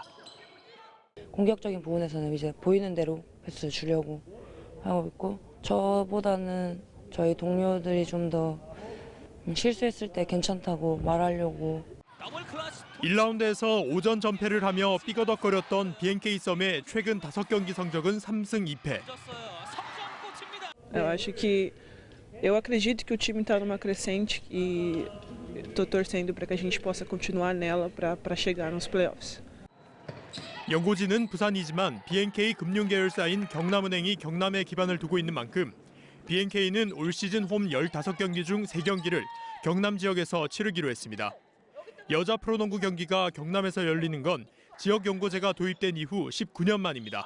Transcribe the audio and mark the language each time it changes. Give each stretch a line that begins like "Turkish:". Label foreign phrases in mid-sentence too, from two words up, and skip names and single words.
Korean: 공격적인 부분에서는 이제 보이는 대로 패스 주려고 하고 있고 저보다는 저희 동료들이 좀 더 실수했을 때 괜찮다고 말하려고. 1라운드에서 오전 전패를 하며 삐거덕거렸던 BNK 썸의 최근 5경기 성적은 3승 2패.
Portuguese: Eu acho que eu acredito que o time está numa crescente e estou torcendo para que a gente possa continuar nela para chegar nos playoffs.
Korean: 연고지는 부산이지만 BNK 금융 계열사인 경남은행이 경남에 기반을 두고 있는 만큼 BNK는 올 시즌 홈 15경기 중 3경기를 경남 지역에서 치르기로 했습니다. 여자 프로농구 경기가 경남에서 열리는 건 지역 연고제가 도입된 이후 19년 만입니다.